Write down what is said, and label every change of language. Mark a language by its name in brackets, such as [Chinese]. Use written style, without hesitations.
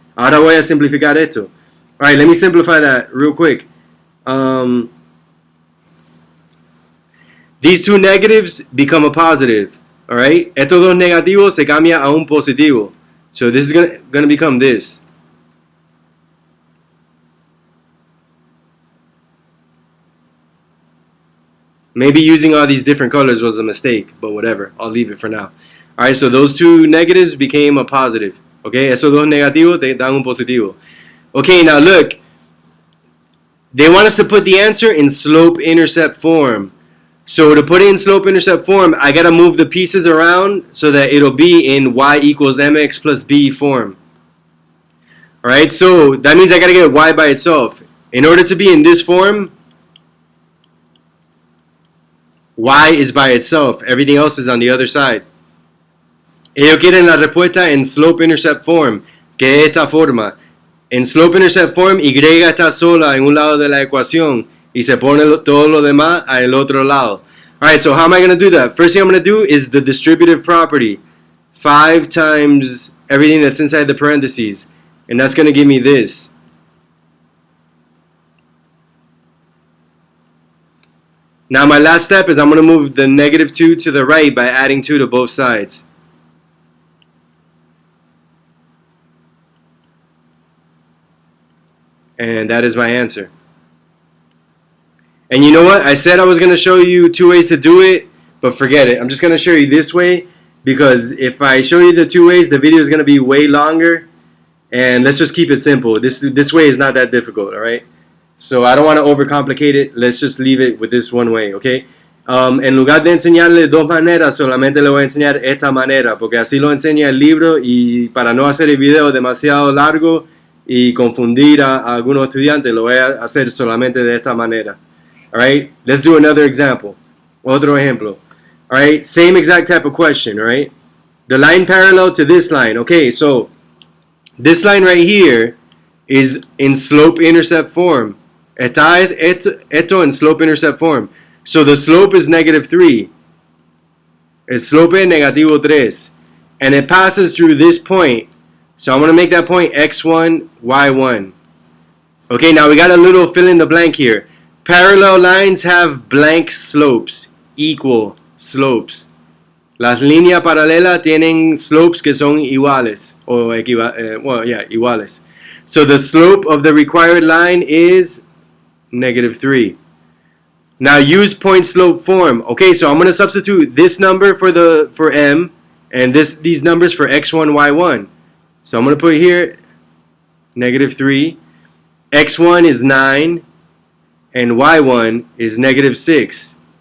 [Spanish] Ahora voy a simplificar esto. [English] Alright, let me simplify that real quick. These two negatives become a positive. Alright? [Spanish] Estos dos negativos se cambian a un positivo. [English] So this is going to become this. Maybe using all these different colors was a mistake, but whatever. I'll leave it for now. Alright, so those two negatives became a positive. [Spanish] Okay, esos dos negativos te dan un positivo. [English] Okay, now look. They want us to put the answer in slope-intercept form. So to put it in slope-intercept form, I got to move the pieces around so that it'll be in y equals mx plus b form. Alright, so that means I got to get y by itself. In order to be in this form, y is by itself. Everything else is on the other side. [Spanish] Ellos quieren la respuesta en slope-intercept form, que es esta forma. En slope-intercept form, y está sola en un lado de la ecuación y se pone todo lo demás al otro lado. [English] Alright, so how am I going to do that? First thing I'm going to do is the distributive property. 5 times everything that's inside the parentheses. And that's going to give me this. Now my last step is I'm going to move the -2 to the right by adding 2 to both sides. And that is my answer. And you know what? I said I was going to show you 2 ways to do it, but forget it. I'm just going to show you this way, because if I show you the 2 ways, the video is going to be way longer. And let's just keep it simple. This way is not that difficult, all right? So I don't want to overcomplicate it. Let's just leave it with this one way, okay? [Spanish] En lugar de enseñarle 2 maneras, solamente le voy a enseñar esta manera, porque así lo enseña el libro, y para no hacer el video demasiado largo y confundir a algunos estudiantes, lo voy a hacer solamente de esta manera. [English] Alright, let's do another example. [Spanish] Otro ejemplo. [English] Alright, same exact type of question, right? The line parallel to this line. Okay, so this line right here is in slope-intercept form. [Spanish] Está esto en slope-intercept form. [English] So the slope is negative 3. [Spanish] El slope es negativo 3. [English] And it passes through this point. So I'm going to make that point x1, y1. Okay, now we got a little fill in the blank here. Parallel lines have blank slopes, equal slopes. [Spanish] Las líneas paralelas tienen slopes que son iguales. Iguales. [English] So the slope of the required line is negative 3. Now use point slope form. Okay, so I'm going to substitute this number for m and these numbers for x1, y1. So I'm going to put here negative 3. x1 is 9 and y1 is negative 6.